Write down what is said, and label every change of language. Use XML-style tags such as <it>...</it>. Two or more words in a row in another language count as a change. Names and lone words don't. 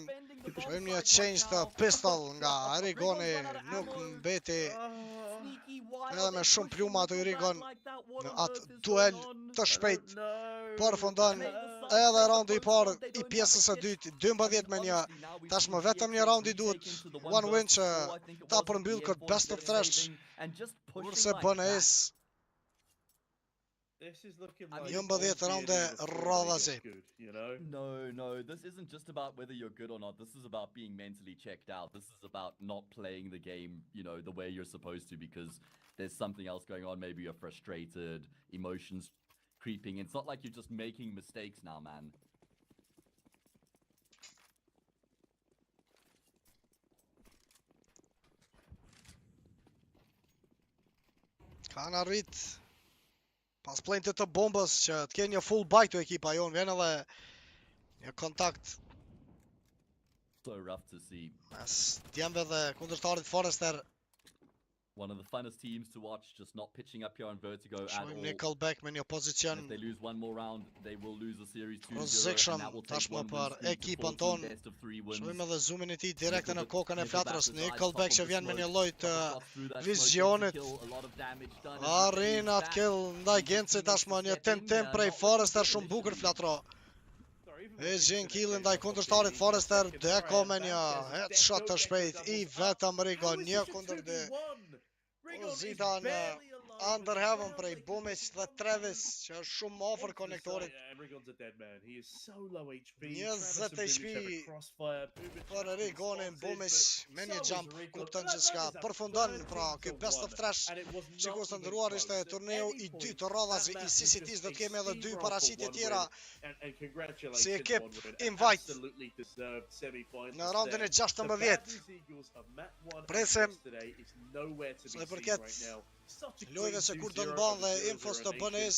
<sq>Shojmë një change të pistol nga Rigoni, nuk mbeti edhe me shumë pluma ato Rigon në atë duel të shpejt. Përfundon edhe raundi i parë i pjesës së dytë, 12-1. Tashmë vetëm një raundi duhet one win që ta përmbyll këtë</sq> <en>best of</en> <sq>3, kurse Bonez 11 raunde rradhazi.</sq> <en>No, this isn't just about whether you're good or not. This is about being mentally checked out. This is about not playing the game, the way you're supposed to, because there's something else going on. Maybe you're frustrated, emotions creeping. It's not like you're just making mistakes now, man.</en> <sq>Kanë arrit pas plentit të bombës që të kenë një</sq> <en>full bite</en> <sq>të ekipa jonë, vjen edhe një kontakt.</sq> <en>So rough to see.</en> <sq>Mes djemve dhe kundërshtarit Forrester.</sq> <en>One of the funnest teams to watch, just not pitching up here on Vertigo at all.</en> <sq>Nickelback me një pozicion.</sq> <en>If they lose one more round, they will lose the series 2-0.</en> <sq>Position tashmë për ekipën tonë. Shojmë edhe zoomin e tij direkt në kokën e flatrës. Nickelback që vjen me një lloj të vizionit. Arrin atë kill ndaj Gencit, tashmë një tentim prej Forrester shumë bukur flatro. E gjen killin ndaj kundërshtarit Forrester, Deko me një headshot të shpejt I vetëm Rigo 1-2. Pozita në</sq> <en>under heaven</en> <sq>prej Bumic dhe Trevis që është shumë afër konektorit. 20 HP për Rigonin Bumic me një jump kupton gjithçka. Përfundon pra ky</sq> <en>best of</en> <sq>trash. Shikoj të ndëruar ishte turneu I dytë të radhës I CCT's, do të kemi edhe 2 paraqitje tjera si ekip invite në raundin e 16. Presim se përket lojve se kur do në banë dhe infos të bënes.</sq>